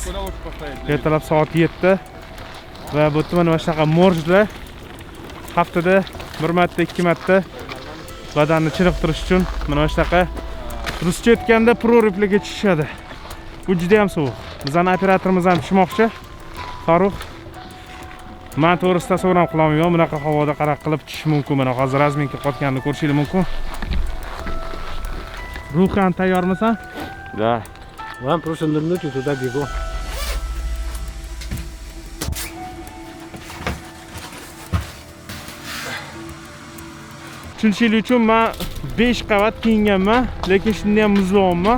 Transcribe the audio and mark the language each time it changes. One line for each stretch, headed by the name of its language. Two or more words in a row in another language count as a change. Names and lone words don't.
Uzbek: Ertalab soat 7 va bu yerda mana shunaqa morjlar haftada 1 marta, 2 marta badanni chiniqtirish uchun mana shunaqa ruscha aytganda prorivlarga tushishadi. Bu juda ham sovuq. Bizning operatorimiz ham tushmoqchi. Farruh. Men to'g'risi tasavvur ham qilolmayman, bunaqa havoda qaraq qilib tushish mumkin. Mana hozir razminka qotganini ko'rishingiz mumkin. Ruhan tayyormisan?
Russian: Да. Вам просто нырнуть туда бегом.
Uzbek: Tushunishlik uchun men 5 qavat kiyinganman, lekin shunda ham muzlayapman.